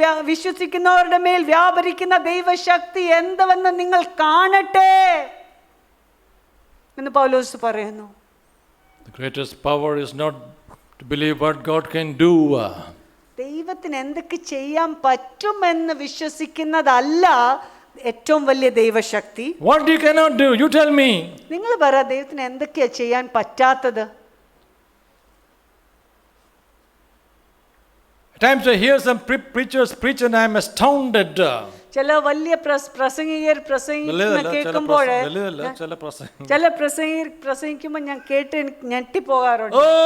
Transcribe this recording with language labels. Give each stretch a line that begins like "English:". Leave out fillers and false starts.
Malayalam: വിശ്വസിക്കുന്നവരുടെ മേൽ വ്യാപരിക്കുന്ന ദൈവശക്തി എന്തെന്ന് നിങ്ങൾ കാണട്ടെ എന്ന് പൗലോസ് പറയുന്നു.
English: The greatest power is not to believe what God can do.
Malayalam: ദൈവത്തിന് എന്തൊക്കെ ചെയ്യാൻ പറ്റുമെന്ന് വിശ്വസിക്കുന്നതല്ല ഏറ്റവും വലിയ ദൈവശക്തി.
English: What you cannot do, you tell me.
Malayalam: നിങ്ങൾ പറ, ദൈവത്തിന് എന്തൊക്കെയാ ചെയ്യാൻ പറ്റാത്തത്?
English: At times I hear some preachers preach and I am astounded.
Malayalam: ചില വലിയ പ്രസംഗികർ കേൾക്കുമ്പോൾ ചില പ്രസംഗിക്കുമ്പോൾ ഞാൻ കേട്ട് ഞെട്ടിപ്പോകാറുണ്ട്.